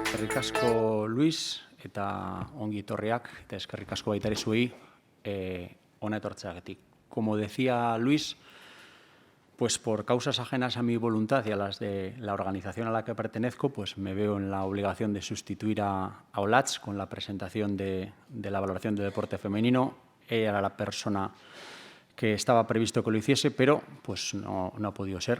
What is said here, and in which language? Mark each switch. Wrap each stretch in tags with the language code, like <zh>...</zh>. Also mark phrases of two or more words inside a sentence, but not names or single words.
<eu>Eskerrik asko Luis eta ongi etorriak eta eskerrik asko baita ere zuei hona etortzeagatik.</eu> <es>Como decía Luis, pues por causas ajenas a mi voluntad y a las de la organización a la que pertenezco, pues me veo en la obligación de sustituir a Olatz con la presentación de la valoración del deporte femenino. Ella era la persona que estaba previsto que lo hiciese, pero pues no ha podido ser.</es>